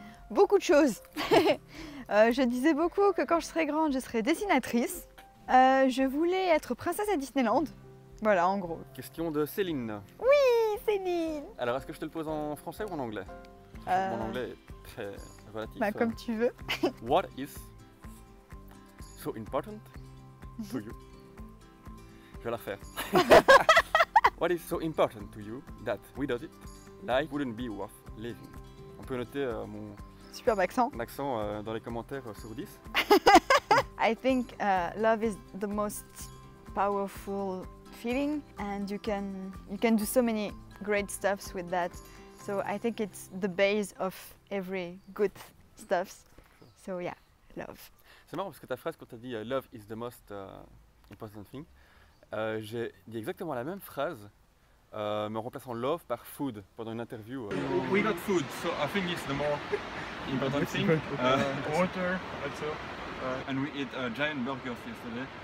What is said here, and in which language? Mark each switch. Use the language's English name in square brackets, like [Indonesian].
[French] Beaucoup de choses. Je disais beaucoup que quand je serais grande, je serais dessinatrice. Je voulais être princesse à Disneyland. Voilà, en gros. Question de Céline. Oui, Céline. Alors, est-ce que je te le pose en français ou en anglais? Mon anglais est très relatif. Bah, comme tu veux. [English] What is so important to you? [French] Je vais la refaire. [English] What is so important to you that without it, life wouldn't be worth living? [French] On peut noter mon Superbe accent. accent dans les commentaires sur 10. [English] I think love is the most powerful feeling, and you can do so many great stuffs with that. So I think it's the base of every good stuffs. So yeah, love. [French] C'est marrant parce que ta phrase quand tu as dit [English] love is the most important thing, [French] j'ai dit exactement la même phrase, me remplaçant love par food pendant une interview. [English] We got food, so I think it's the more important thing. Water, also. And we ate giant burgers yesterday.